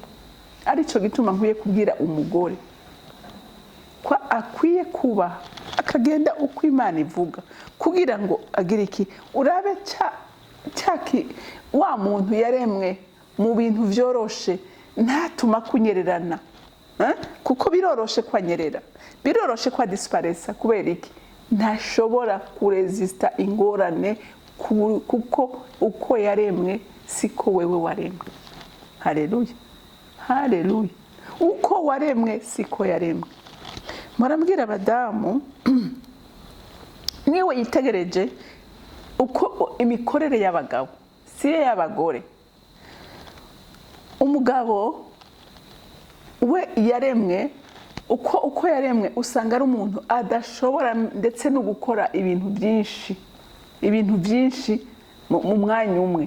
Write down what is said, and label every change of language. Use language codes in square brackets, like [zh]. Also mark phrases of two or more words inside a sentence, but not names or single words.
[rn] Arico gituma nkwiye kubwira umugore ko akwiye kuba akagenda uko Imana ivuga kugira ngo agire iki, urabe cyaki wa muntu yaremwe mu bintu vyoroshe, ntatuma kunyererana. Kuko biroroshe kwanyerera, biroroshe kwa disparesa. Kubera iki? Ntashobora kuresista ingorane, kuko uko yaremwe siko wewe waremwe. Haleluya. Haleluya. Uko waremwe siko yaremwe. Marambwira abadamu niwe yitegereje uko imikorere y'abagabo siye y'abagore. Umugabo we yaremwe uko yaremwe usanga ari umuntu adashobora ndetse no gukora ibintu byinshi mu mwanya umwe.